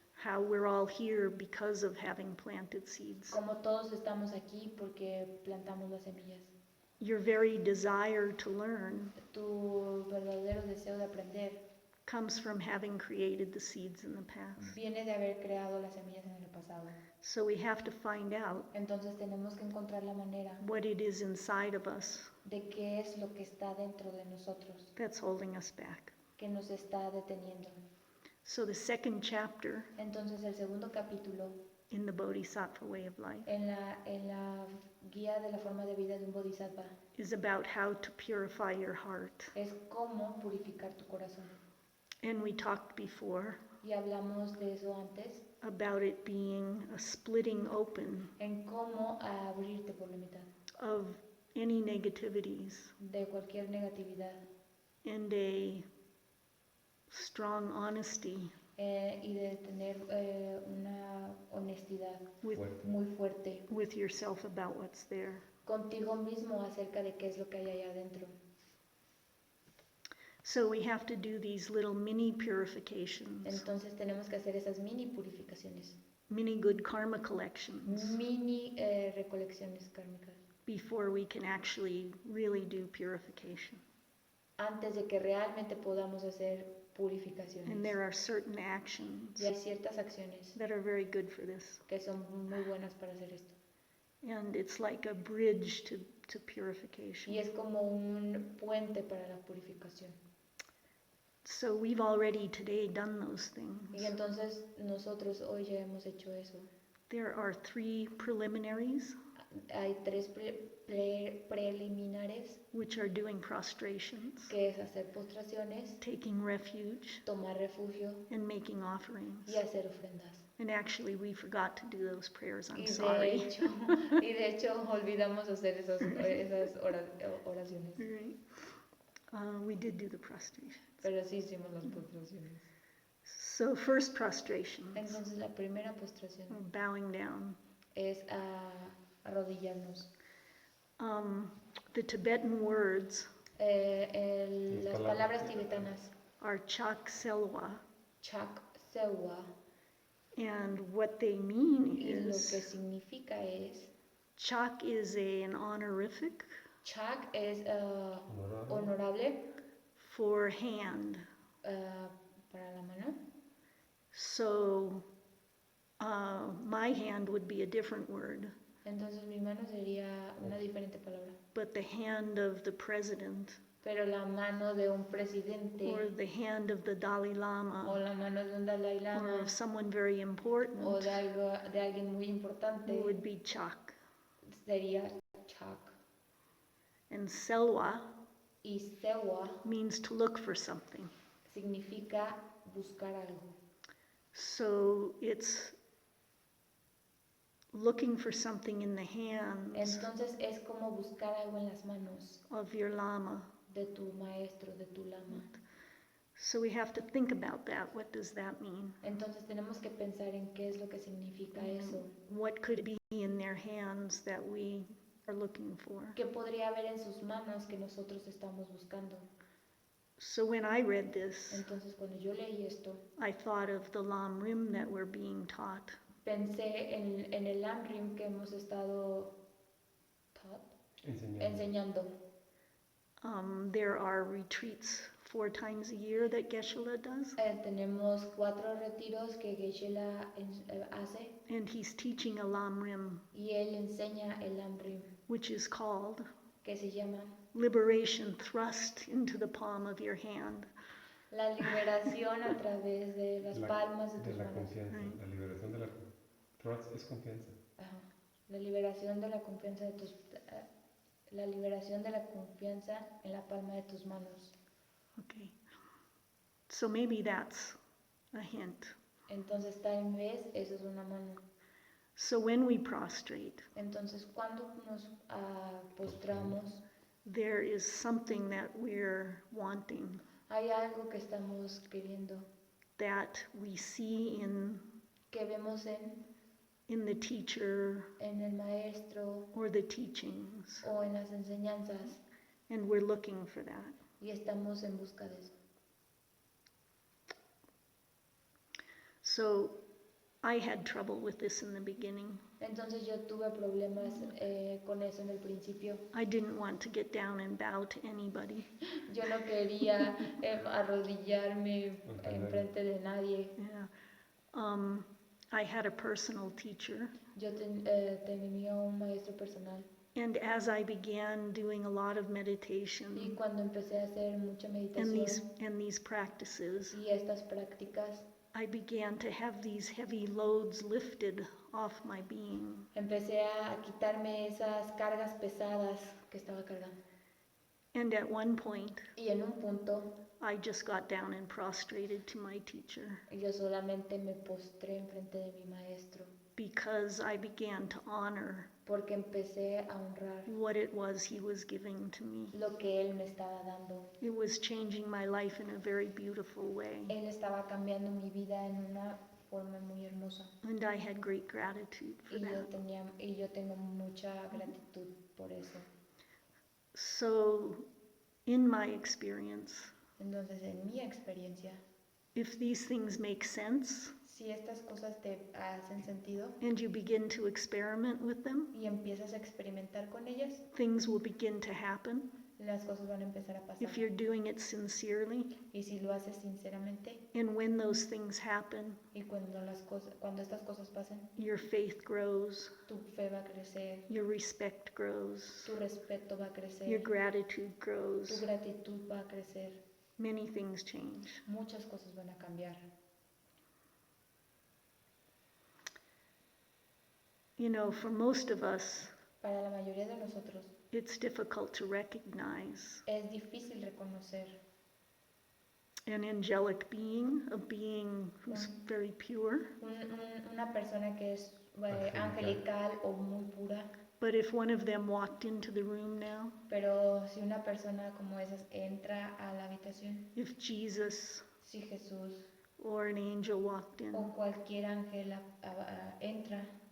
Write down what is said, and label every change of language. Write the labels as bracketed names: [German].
[English] how we're all here because of having planted seeds. [Spanish] Como todos estamos aquí porque plantamos las semillas. [English] Your very desire to learn [Spanish] Tu verdadero deseo de aprender [English] comes from having created the seeds in the past. [Spanish] viene de haber creado las semillas en el pasado. [English] So we have to find out [Spanish] Entonces tenemos que encontrar la manera [English] what it is inside of us [Spanish] de qué es lo que está dentro de nosotros [English] that's holding us back. [Spanish] que nos está deteniendo. [English] So the second chapter [Spanish] Entonces el segundo capítulo [English] in the Bodhisattva Way of Life [Spanish] en la guía de la forma de vida de un bodhisattva [English] is about how to purify your heart. [Spanish] es cómo purificar tu corazón. [English] And we talked before [Spanish] Y hablamos de eso antes, [English] about it being a splitting open [Spanish] en cómo abrirte por la mitad [English] of any negativities [Spanish] de cualquier negatividad [English] and a strong honesty [Spanish] y de tener una honestidad [English] with, [Spanish] muy fuerte [English] with yourself about what's there. [Spanish] contigo mismo acerca de qué es lo que hay allá adentro. [English] So we have to do these little mini purifications, [Spanish] Entonces tenemos que hacer esas mini purificaciones, [English] mini good karma collections, [Spanish] mini recolecciones kármicas, [English] before we can actually really do purification. [Spanish] antes de que realmente podamos hacer purificaciones. [English] And there are certain actions [Spanish] Y hay ciertas acciones [English] that are very good for this. [Spanish] que son muy buenas para hacer esto. [English] And it's like a bridge to purification. [Spanish] Y es como un puente para la purificación. [English] So we've already today done those things. [Spanish] Y entonces nosotros hoy ya hemos hecho eso. [English] There are 3 preliminaries, [Spanish] Hay 3 preliminares, [English] which are doing prostrations, [Spanish] que es hacer postraciones, [English] taking refuge, [Spanish] tomar refugio [English] and making offerings. [Spanish] y hacer ofrendas. [English] And actually we forgot to do those prayers, I'm [Spanish] Y [English] sorry. [Spanish] de hecho olvidamos hacer esas oraciones. [English] Right. We did do the prostration. [Spanish] Pero sí hicimos las postraciones. [English] So first prostration, [Spanish] Entonces la primera postración [English] bowing down. [Spanish] es arrodillarnos. [English] The Tibetan words [Spanish] Las palabras tibetanas, [English] are chak selwa, [Spanish] chak sewa, [English] and what they mean [Spanish] y lo que [English] is, [Spanish] significa es, [English] chak is an honorific [Spanish] chak es honorable [English] for hand. [Spanish] para la mano. [English] So my hand would be a different word, [Spanish] Entonces mi mano sería una diferente palabra. [English] but the hand of the president [Spanish] Pero la mano de un presidente [English] or the hand of the Dalai [Spanish] o [English] Lama [Spanish] la mano de un Dalai [English] or [Spanish] Lama [English] of someone very important [Spanish] o de alguien muy importante [English] would be chak. [Spanish] sería chak. [English] And selwa [Spanish] Y sewa [English] means to look for something. [Spanish] significa buscar algo. [English] So it's looking for something in the hands [Spanish] Entonces es como buscar algo en las manos [English] of your lama. [Spanish] de tu maestro, de tu lama. [English] So we have to think about that. What does that mean? [Spanish] Entonces tenemos que pensar en qué es lo que significa eso. [English] What could be in their hands that we are looking for? [Spanish] ¿Qué podría haber en sus manos que nosotros estamos buscando? [English] So when I read this, [Spanish] Entonces cuando yo leí esto, [English] I thought of the Lam Rim that we're being taught. [Spanish] pensé en el Lamrim que hemos estado enseñando. [English] There are retreats 4 times a year that Geshe does. [Spanish] Tenemos 4 retiros que Geshe hace. [English] And he's teaching a Lamrim, [Spanish] y él enseña el Amrim, [English] which is called [Spanish] que se llama [English] Liberation Thrust into the Palm of Your Hand. [Spanish] la liberación a través de las palmas de tus la manos. Confianza, [English] Right. [Spanish] la liberación de la trust es confianza. Ajá. La liberación de la confianza de tus la liberación de la confianza en la palma de tus manos. [English] Okay. So maybe that's a hint. [Spanish] Entonces tal vez eso es una mano. [English] So when we prostrate, [Spanish] Entonces cuando nos postramos, [English] there is something that we're wanting, [Spanish] hay algo que estamos queriendo, [English] that we see [Spanish] que vemos [English] in the teacher [Spanish] en el maestro [English] or the teachings, [Spanish] o en las enseñanzas, [English] and we're looking for that. [Spanish] y estamos en busca de eso. [English] So I had trouble with this in the beginning. [Spanish] Entonces yo tuve problemas con eso en el principio. [English] I didn't want to get down and bow to anybody. [Spanish] Yo no quería arrodillarme enfrente de nadie. [English] Yeah. I had a personal teacher, [Spanish] Yo tenía un maestro personal. [English] and as I began doing a lot of [Spanish] Y [English] meditation [Spanish] cuando empecé a hacer mucha [English] and [Spanish] meditación [English] these practices, [Spanish] y estas prácticas, [English] I began to have these heavy loads lifted off my being. [Spanish] empecé a quitarme esas cargas pesadas que estaba cargando. [English] And at one point, [Spanish] Y en un punto, [English] I just got down and prostrated to my teacher [Spanish] yo solamente me postré enfrente de mi maestro, [English] because I began to honor [Spanish] porque empecé a honrar [English] what it was he was giving to me. [Spanish] lo que él me estaba dando. [English] It was changing my life in a very beautiful way, [Spanish] Él estaba cambiando mi vida en una forma muy hermosa. [English] and I had great gratitude for that. [Spanish] Y yo tengo mucha gratitud por eso. [English] So, in my experience, [Spanish] Entonces, en mi experiencia, [English] if these things make sense [Spanish] si estas cosas te hacen sentido [English] and you begin to experiment with them, [Spanish] y empiezas a experimentar con ellas, [English] things will begin to happen. [Spanish] las cosas van a empezar a pasar. [English] If you're doing it sincerely, [Spanish] Y si lo haces sinceramente, [English] and when those things happen, [Spanish] y cuando estas cosas pasen, [English] your faith grows, [Spanish] tu fe va a crecer, [English] your respect grows, [Spanish] tu respeto va a crecer, [English] your gratitude [Spanish] tu [English] grows, [Spanish] gratitud va a crecer, [English] many things change. [Spanish] muchas cosas van a cambiar. [English] You know, for most of us, [Spanish] Para la mayoría de nosotros [English] it's difficult to recognize [Spanish] es difícil reconocer [English] an angelic being, a being who's very pure. [Spanish] una persona que es angelical o muy pura, [English] But if one of them walked into the room now, [Spanish] pero si una persona como esas entra a la habitación, [English] if Jesus [Spanish] si Jesús [English] or an angel walked in, [Spanish] o cualquier ángel entra,